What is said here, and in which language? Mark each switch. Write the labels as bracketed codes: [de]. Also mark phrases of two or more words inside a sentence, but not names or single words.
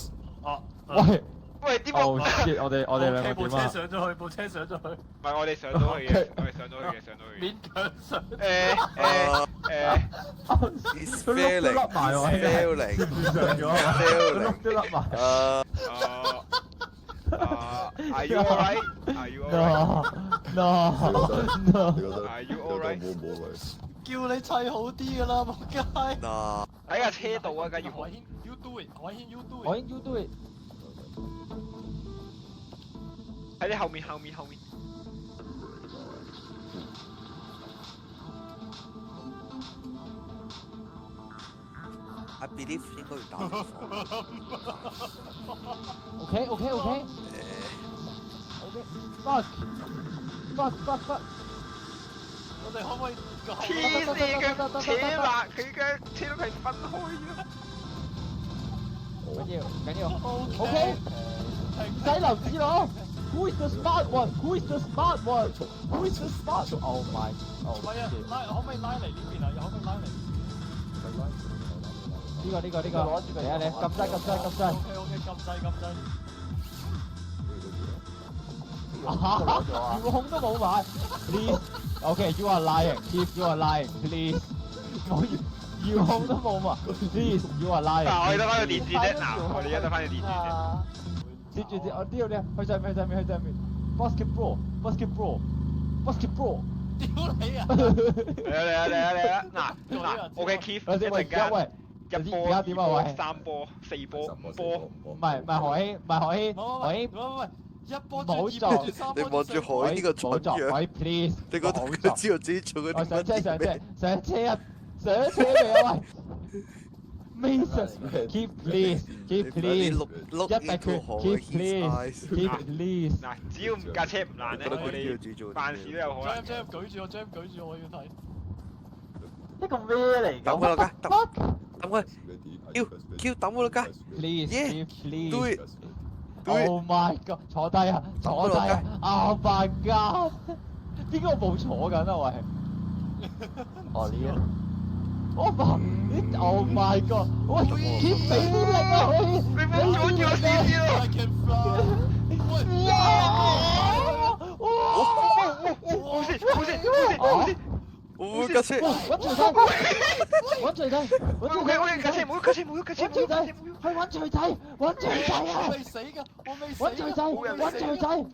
[yue] 哦，喂，喂，啲哦木， shit，我哋兩個部車點啊？上咗去，部車上咗去，唔係我哋上到去嘅，我哋上到去嘅，上到去嘅。勉強上。 [en] It's [yue] 佢碌都 [en] failing， [yue] 甩埋喎， [en] failing， [yue] 接住上咗啊！佢碌都甩埋。 [en] Are you alright? Are you alright? No no [yue] 你覺 [en] no。 [yue] 得 [en] Are you [yue] 你覺得 [en] alright? [yue] 冇嚟？叫你砌好啲噶啦，仆街。嗱，喺架車度啊，梗要 [en] 海軒 you do it，海軒 you do [yue] 我 [en] it。已經 do it。 [yue] 喺你後面。 [en] I believe [yue] 應該要打電話。 [en] OK OK OK。Fuck fuck fuck fuck。 [yue] 我哋可唔可以個後黐線嘅扯埋佢嘅車都係分開嘅。緊要。 [en] OK OK。 [yue] 唔使留指咯。 [en] Who is the smart one? Who is the smart one? Who is the smart one? Oh my！ [yue] 唔係啊，拉可唔可以拉嚟呢邊啊？可唔可以拉嚟？呢個嚟啊你，撳掣。 OK，撳掣。遙控都冇買 [en] ，please。OK，you are lying，Keith you are lying，please。 [yue] 我遙控都冇買 ， [en] please you are lying。 [yue] 嗱，我哋得翻個電視啫，嗱，我哋而家得翻個電視啫。接住我呢度去上面，basketball。屌你啊！嚟啊！嗱，OK Keith，一陣間喂，一波、而家點啊？喂，三波、四波、五波。唔係海軒，喂，一波冇轉撞二波轉三你波轉四望住海呢個蠢樣， [en] 海 please。 [yue] 你覺得佢知道自己做緊我啲乜嘢咩？上車未啊？ [en] 喂 ，Mason，keep please，keep please， [yue] 碌一定 [en] into 海 keep his eyes。 please，keep please。 [yue] 嗱，只要架車唔爛咧，覺得佢知道我哋自己做緊辦事都有可能。 Jam 舉住我要睇。呢個咩嚟㗎？抌佢落街，抌佢 Q 抌佢落街 [en] Please，keep please。，do it，do it。 Oh my god！ [yue] 坐低啊 [en] ！Oh my god！ [yue] 點解我冇坐緊啊？喂，哦呢個。我爸 ， [en] Oh my god！ [yue] 喂，keep 俾啲力啊！可以，你唔好阻住我試試咯！ [en] I can fly。 [yue] 好先，我架車，揾錘仔，揾錘仔，我架車冇喐，揾錘仔，去揾錘仔，揾錘仔啊！我未死㗎，我未死㗎。揾錘仔，揾錘仔。